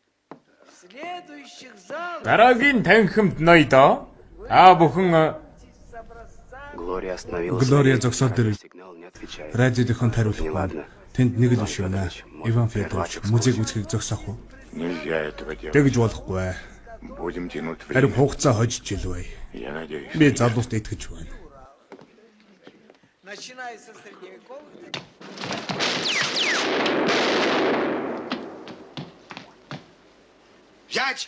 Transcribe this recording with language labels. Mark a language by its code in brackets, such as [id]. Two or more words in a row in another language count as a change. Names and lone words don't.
[mn] Дараагийн танхимд ноёдоо. Бүхэн [ru] Глория остановилась. [mn] Глория зогсоод ирв. [ru] Сигнал не отвечает. [mn] Радиодынхон хариулахгүй. Тэнд нэг л биш байна. Иван Федорович музейг үзхийг зогсоох уу? [ru] Нельзя этого делать. [mn] Тэгж болохгүй. [ru] Будем тянуть [mn] Харин [ru] время. [mn] хугацаа хожиж илвэ. [ru] Я надеюсь. [mn] Би залуусд итгэж байна. [ru] Взять!